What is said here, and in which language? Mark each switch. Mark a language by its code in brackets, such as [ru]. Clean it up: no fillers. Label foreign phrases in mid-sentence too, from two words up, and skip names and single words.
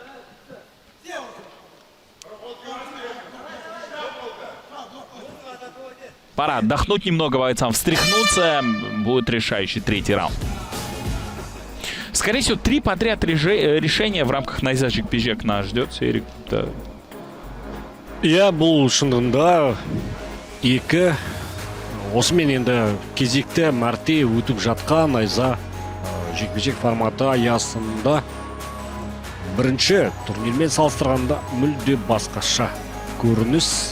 [ru] Пора отдохнуть немного бойцам, встряхнуться. Будет решающий третий раунд. Скорее всего, 3 подряд решения в рамках Найзачик Пижек нас ждет. Серик, да. [kk] Я бұл шындығында екі осымен енді кезекті мәрте өтіп жатқан Найза жекпе-жек форматы аясында бірінші турнирмен салыстырғанда мүлде басқаша көрініс.